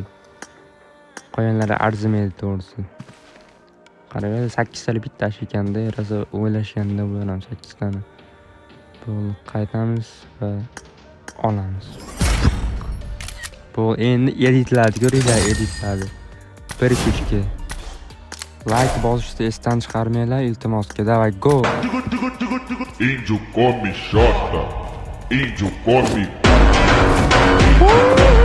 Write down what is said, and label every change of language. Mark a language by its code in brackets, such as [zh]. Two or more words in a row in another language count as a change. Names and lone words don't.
[uz] Qo'yanlar arzimaydi to'g'risi. Qarang, 8 talik bitta ekanda, rosa o'ylashganda bo'laman 8 tani. Bu qaytamiz va olamiz. Bu endi editladi, ko'ringlar, editladi. Bir kuchga like bosishni esdan chiqarmanglar, iltimosga. Davay, go. [en] Angel call me shorter. Angel call me.